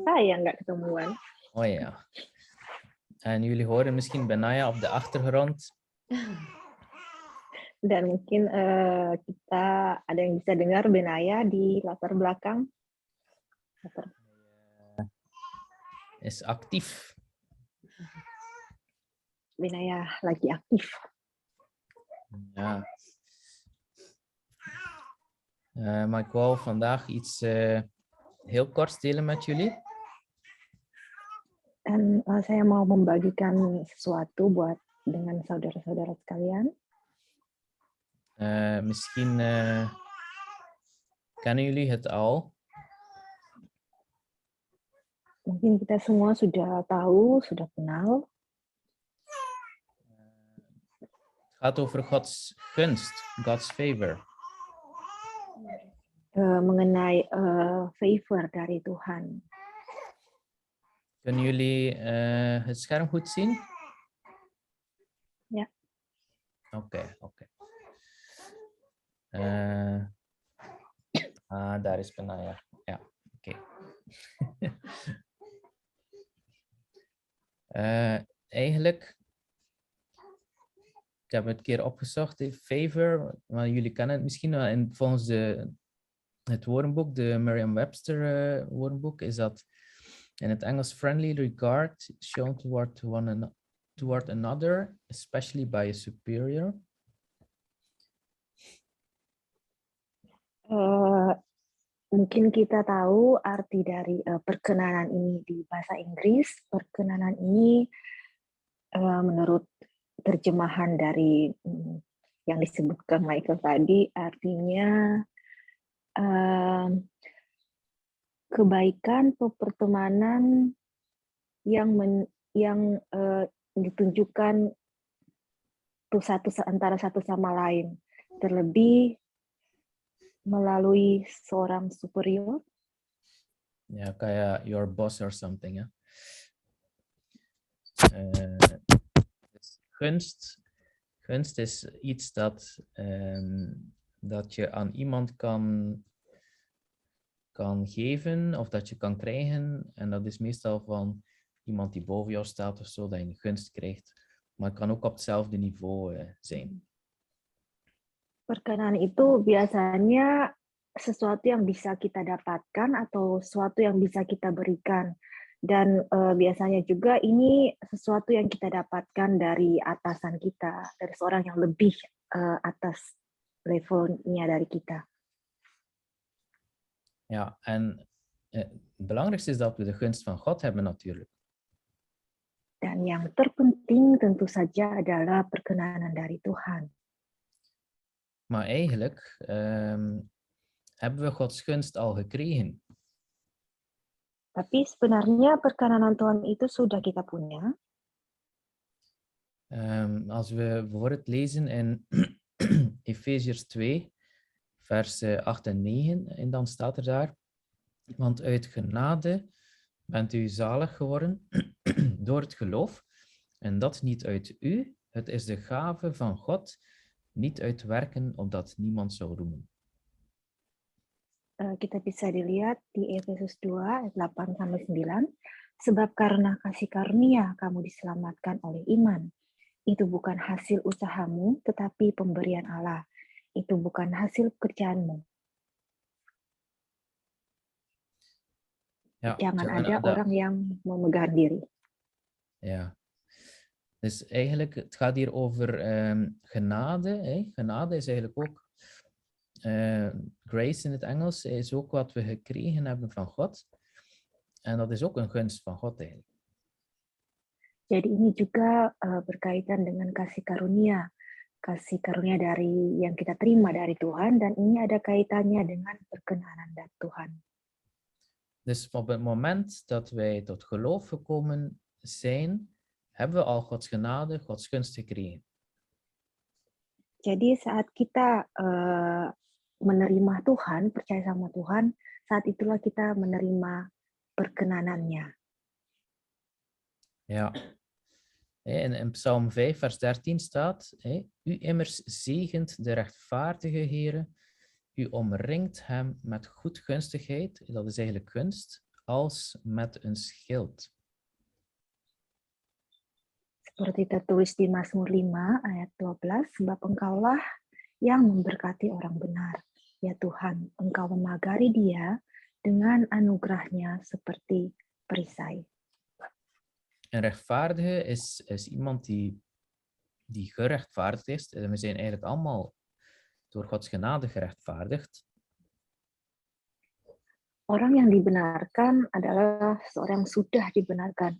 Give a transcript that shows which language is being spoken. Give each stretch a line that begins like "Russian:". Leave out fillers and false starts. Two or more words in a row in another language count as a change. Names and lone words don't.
Indonesian: saya nggak ketemuan.
Dutch: oh ja. En jullie horen misschien Benaya op de achtergrond.
Indonesian: Dan mungkin kita ada yang bisa dengar Benaya di latar belakang.
Dutch: Is actief.
Indonesian: Benaya lagi aktif.
Dutch: Ja. Maar ik wou vandaag iets heel kort delen met jullie.
Indonesian: Dan saya mau membagikan sesuatu dengan saudara-saudara sekalian.
Dutch: Misschien kennen jullie het al.
Indonesian: Mungkin kita semua sudah tahu, sudah kenal.
Dutch: Het gaat over Gods gunst,
English: God's favor.
Indonesian: Mengenai favor dari Tuhan.
Dutch: Kunnen jullie het scherm goed zien? Ja. Oké. Daar is Benaya. Ja, oké. Eigenlijk, ik heb het een keer opgezocht, favor, maar jullie kennen het misschien wel. Volgens het woordenboek, de Merriam-Webster woordenboek, is dat in het Engels
English: friendly regard shown toward another, especially by a superior.
Indonesian: Mungkin kita tahu arti dari perkenanan ini di bahasa Inggris. Perkenanan ini menurut terjemahan dari yang disebutkan Michael tadi, artinya kebaikan atau pertemanan yang ditunjukkan antara satu sama lain, terlebih melalui seorang superior.
English: Ja, kayak your boss or something,
Indonesian: ya.
Dutch: Gunst is iets dat je aan iemand kan geven of dat je kan krijgen. En dat is meestal van iemand die boven jou staat of zo, dat je een gunst krijgt. Maar het kan ook op hetzelfde niveau zijn.
Indonesian: Perkenanan itu biasanya sesuatu yang bisa kita dapatkan atau sesuatu yang bisa kita berikan. Dan biasanya juga ini sesuatu yang kita dapatkan dari atasan kita, dari seorang yang lebih atas levelnya dari kita.
Dutch: Ja, en het belangrijkste is dat we de gunst van God hebben natuurlijk.
Indonesian: Dan yang terpenting tentu saja adalah perkenanan dari Tuhan.
Dutch: Maar eigenlijk hebben we Gods gunst al gekregen.
Indonesian: Tapi sebenarnya perkenanan Tuhan itu sudah kita punya.
Dutch: Als we bijvoorbeeld lezen in Efeziërs 2, vers 8 en 9, en dan staat er daar, want uit genade bent u zalig geworden door het geloof, en dat niet uit u, het is de gave van God, niet uit werken, opdat niemand zou roemen.
Indonesian: Kita bisa dilihat di Efesus 2 ayat 8-9, sebab karena kasih karunia kamu diselamatkan oleh iman. Itu bukan hasil usahamu, tetapi pemberian Allah. Itu bukan hasil pekerjaanmu.
Dutch: Ja,
Indonesian: Jangan ada orang yang memegang diri.
Dutch: Ja. Dus eigenlijk, het gaat hier over genade. Genade is eigenlijk ook, grace in het Engels, is ook wat we gekregen hebben van God. En dat is ook een gunst van God eigenlijk.
Indonesian: Jadi ini juga berkaitan dengan kasih karunia dari yang kita terima dari Tuhan, dan ini ada kaitannya dengan perkenanan dari Tuhan.
Dutch: Dus op het moment dat wij tot geloof gekomen zijn, hebben we al Gods genade, Gods gunst gekregen.
Indonesian: Jadi saat kita menerima Tuhan, percaya sama Tuhan, saat itulah kita menerima perkenanannya.
Dutch: Ja. In Psalm 5, vers 13 staat, u immers zegent de rechtvaardige Heere, u omringt hem met goedgunstigheid, dat is eigenlijk gunst, als met een schild.
Indonesian: Seperti tertulis di Mazmur 5 ayat 12, sebab engkaulah yang memberkati orang benar. Ya Tuhan, engkau memagari dia dengan anugerahnya seperti perisai.
Dutch: Een rechtvaardige is iemand die gerechtvaardigd is. En we zijn eigenlijk allemaal door Gods genade gerechtvaardigd.
Indonesian: Orang yang dibenarkan adalah seorang yang sudah dibenarkan.